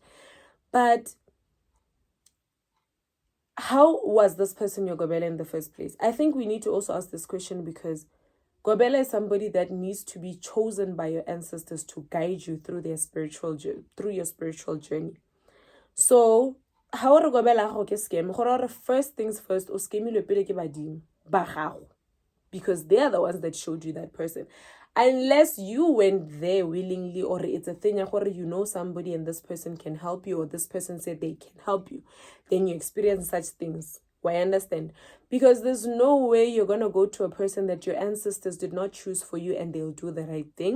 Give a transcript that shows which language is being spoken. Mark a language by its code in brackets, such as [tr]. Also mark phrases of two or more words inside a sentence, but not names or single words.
[en] But how was this person your Gobela in the first place? I think we need to also ask this question because Gobela is somebody that needs to be chosen by your ancestors to guide you through your spiritual journey. So, how are Gobela [tn] go ke [en] scam? First things first, [tn] o scamilwe pele ke badimo ba gago, [en] because they are the ones that showed you that person. Unless you went there willingly, or it's a thing you know somebody and this person can help you, or this person said they can help you, then you experience such things. I understand. Because there's no way you're going to go to a person that your ancestors did not choose for you and they'll do the right thing.